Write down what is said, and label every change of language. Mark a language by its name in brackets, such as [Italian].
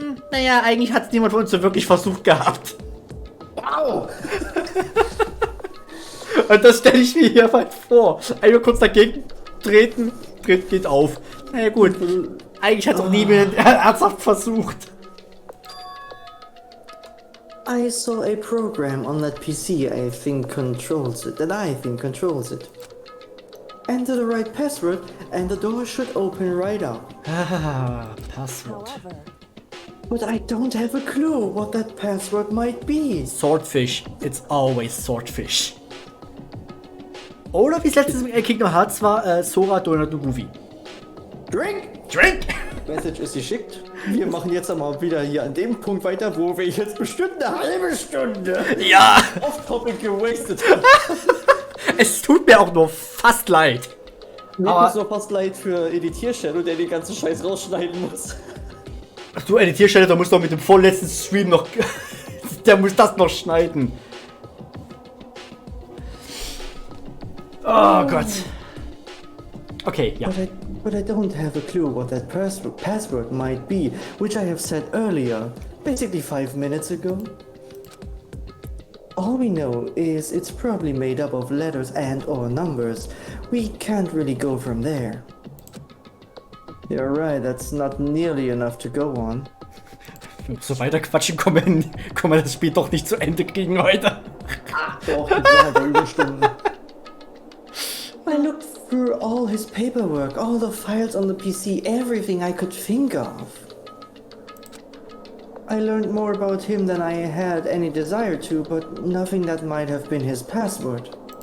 [German] Naja, eigentlich hat es niemand von uns so wirklich versucht gehabt. Wow! Und das stelle ich mir hier weit vor. Einmal kurz dagegen treten, geht auf. Naja gut, eigentlich hat es auch niemand ernsthaft versucht. [English] I saw a program on that PC I think controls it. Enter the right password and the door should open right up. [German] Passwort. [English] However, But I don't have a clue what that password might be. Swordfish. It's always Swordfish. [German] Oder wie es letztes Mal Kingdom Hearts war, Sora, Donut und Goofy. Drink! Message ist geschickt. Wir machen jetzt einmal wieder hier an dem Punkt weiter, wo wir jetzt bestimmt eine halbe Stunde Ja! off-topic gewastet haben. Es tut mir auch nur fast leid. Mir Aber- ist so fast leid für Editier-Shadow, der den ganzen Scheiß rausschneiden muss. Du Editierstelle, da musst du doch mit dem vorletzten Stream noch. Der muss das noch schneiden. Oh Gott. Okay, ja. [English] But I don't have a clue what that password might be, which I have said earlier, basically 5 minutes ago. All we know is it's probably made up of letters and or numbers. We can't really go from there. You're right, that's not nearly enough to go on. [German] So weiter quatschen, kommen wir das Spiel doch nicht zu Ende kriegen heute. Doch, die bleiben Überstunden. [English] I looked through all his paperwork, all the files on the PC, everything I could think of. I learned more about him than I had any desire to, but nothing that might have been his password.